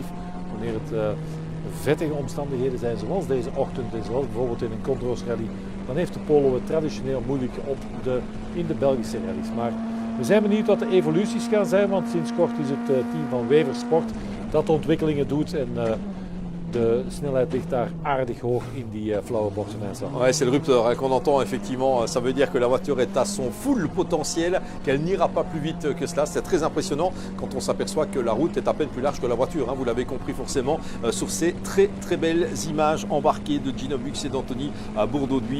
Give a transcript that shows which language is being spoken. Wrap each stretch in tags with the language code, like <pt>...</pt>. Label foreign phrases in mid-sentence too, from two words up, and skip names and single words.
<nl>Wanneer het vettige omstandigheden zijn, zoals deze ochtend en zoals bijvoorbeeld in een Condros rally, dan heeft de Polo het traditioneel moeilijk in de Belgische rallies. Maar we zijn benieuwd wat de evoluties gaan zijn, want sinds kort is het team van Wever Sport dat de ontwikkelingen doet en de snelheid ligt daar aardig hoog in die flauwe bochten.</nl> <fr>Ouais, c'est le rupteur hein, qu'on entend effectivement. Ça veut dire que la voiture est à son full potentiel, qu'elle n'ira pas plus vite que cela. C'est très impressionnant quand on s'aperçoit que la route est à peine plus large que la voiture. Hein, vous l'avez compris forcément sur ces très belles images embarquées de Gino Bux et d'Anthony Bourdauduy.</fr>